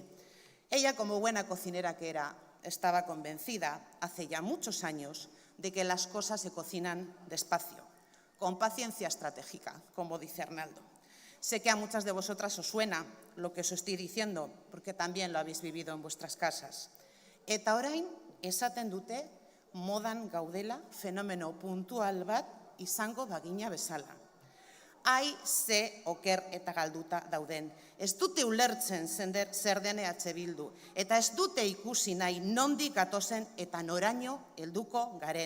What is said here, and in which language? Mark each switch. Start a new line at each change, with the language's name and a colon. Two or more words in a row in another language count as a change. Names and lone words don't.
Spanish: Ella, como buena cocinera que era, estaba convencida, hace ya muchos años, de que las cosas se cocinan despacio, con paciencia estratégica, como dice Arnaldo. Sé que a muchas de vosotras os suena lo que os estoy diciendo, porque también lo habéis vivido en vuestras casas.
Basque: Eta orain, esaten dute, modan gaudela fenomeno puntual bat izango bagina bezala. Ai, ze, oker eta galduta dauden. Ez dute ulertzen zer den EH Bildu, eta ez dute ikusi nahi nondik gatozen eta noraino helduko garen.